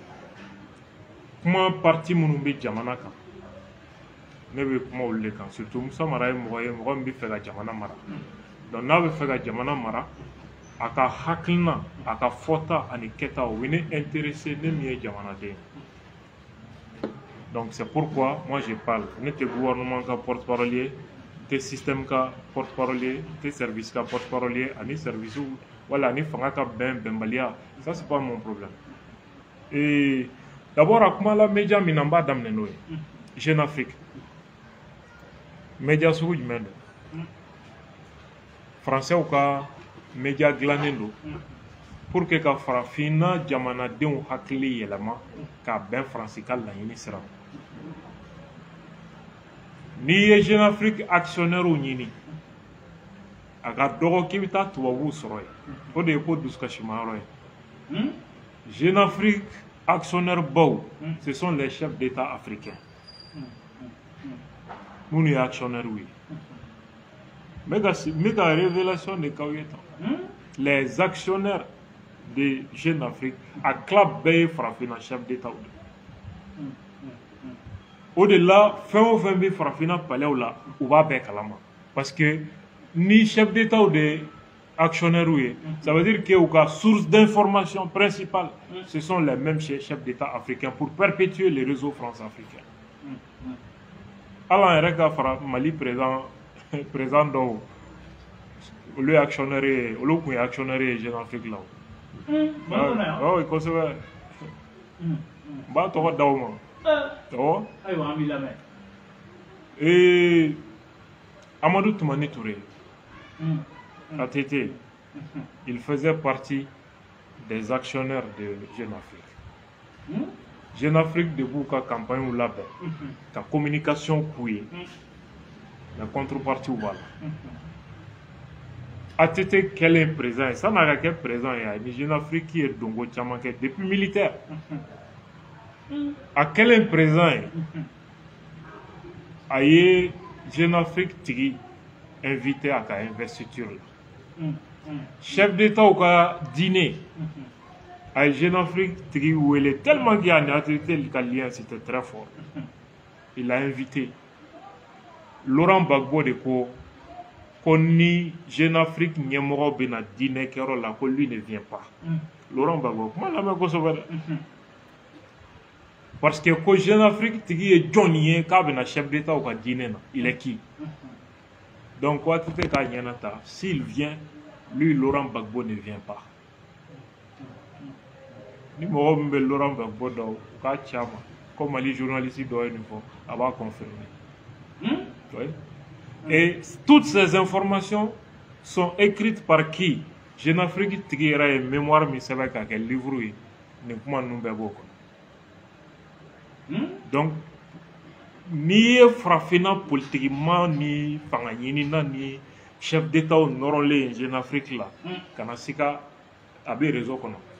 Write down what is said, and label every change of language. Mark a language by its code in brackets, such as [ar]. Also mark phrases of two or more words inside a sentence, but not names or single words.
[bm] Kuma parti minnu bɛ jamana kan. Ne bɛ kuma olu de kan. Surtout Moussa Mara ye mɔgɔ ye, mɔgɔ min bɛ fɛ ka jamana mara. Donc n'a bɛ fɛ ka jamana mara, a ka hakilina, a ka fɔta ani kɛta o bɛ ne intéressé ne min ye jamanaden. [fr] Donc c'est pourquoi moi je parle. [bm] Ne tɛ gouvernement ka porte-parole ye, tɛ système ka porte-parole ye, tɛ service ka porte-parole ye, ani service wala ani fanga ka bɛnbaliya. [fr] Ça c'est pas mon problème. Et d'abord [bm] a kuma la média min na n b'a daminɛ n'o ye. Jeune Afrique. Média sugu jumɛn don? Français ka média dilannen don [fr] pour que [bm] ka farafinna jamanadenw hakili yɛlɛma ka bɛn Faransi ka laɲini sira. N'i ye Jeune Afrique actionnaire ɲini a ka dɔgɔ k'i bɛ taa tubabuw sɔrɔ yen. O de ye ko dusukasimayɔrɔ ye. Jeune Afrique actionnaire baw, [fr] ce sont les chefs d'État africains. [bm] Minnu ye actionnaire ye. [fr] Méga révélation de Kaouyetan. Les actionnaires de Jeune Afrique à club [bm] bɛɛ ye farafinna [fr] chef d'État. Au-delà, [bm] fɛn o fɛn bɛ farafinna palais la, u b'a bɛɛ kalama. [fr] Parce que ni chef d'État de actionnaires ye, ça veut dire que [bm] u ka [fr] source d'information principale, ce sont les mêmes chefs d'État africains pour perpétuer les réseaux france-africains. Alors, [bm] yɛrɛ ka fara Mali président dɔw olu ye actionnaire ye, olu kun ye actionnaire ye Jeune Afrique la. Oui, kosɛbɛ. N b'a tɔgɔ d'aw ma. Awɔ. Ayiwa, an b'i lamɛn. Amadou Toumani Touré, [fr] ATT, il faisait partie des actionnaires de Jeune Afrique. [bm] Jeune Afrique debout ka campagne ou labɛn, ka communication k'u ye, [fr] la contrepartie [bm] b'a la. ATT kɛlen président ye, san'a ka kɛ président ye, ni Jeune Afrique ye dongo caman kɛ [fr] depuis militaire. [bm] A kɛlen président ye, a ye Jeune Afrique tigi [fr] invité à [bm] ka investiture la. [fr] Chef d'État ka dîner, [bm] a ye Jeune Afrique tigi wele [fr] tellement qu'il y a une ATT ka lien c'était très fort. Il a invité [bm] Laurent Gbagbo de ko ni Jeune Afrique ɲɛmɔgɔ bɛ na dîner kɛyɔrɔ la ko [fr] lui ne vient pas. [bm] Laurent Gbagbo kuma lamɛn kosɛbɛ dɛ. [fr] Parce que [bm] ko Jeune Afrique tigi ye jɔn ye k'a bɛ na chef d'État ka dîner na, [fr] il est qui? [bm] Donc ko ATT k'a ɲɛna ta, [fr] s'il vient, lui Laurent Gbagbo ne vient pas. [bm] Ni mɔgɔ min bɛ Laurent Gbagbo dɔn o k'a ci a ma, ko Mali journaliste dɔ ye nin fɔ, a b'a confirmer. [fr] Oui. Et toutes ces informations sont écrites par qui? [bm] Jeune Afrique tigi yɛrɛ ye mémoire min sɛbɛn k'a kɛ livre ye, nin kuma ninnu bɛɛ b'o kɔnɔ. Donc n'i ye farafinna politiquement ni fanga ɲinina ni chef d'État nɔrɔlen Jeune Afrique la, kana sika a bɛ réseau kɔnɔ.